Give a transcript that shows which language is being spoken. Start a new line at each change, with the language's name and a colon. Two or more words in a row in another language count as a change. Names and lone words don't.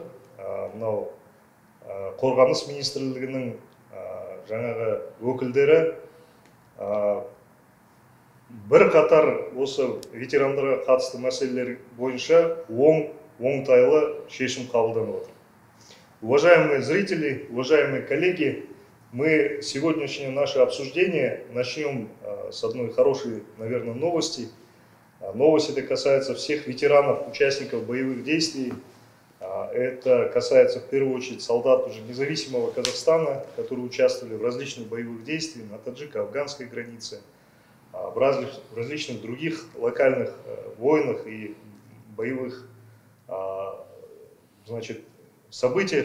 Kazakh: Мынау Қорғаныс министрлігінің жаңағы өкілдері бірқатар осы ветерандарға қатысты мәселелер бойынша оңтайлы шешім қабылданып отыр.
Russian: Уважаемые зрители, уважаемые коллеги, мы сегодняшнее наше обсуждение начнем с одной хорошей, наверное, новости. Новость эта касается всех ветеранов, участников боевых действий. Это касается в первую очередь солдат уже независимого Казахстана, которые участвовали в различных боевых действиях на таджико-афганской границе, в различных других локальных войнах и боевых событиях.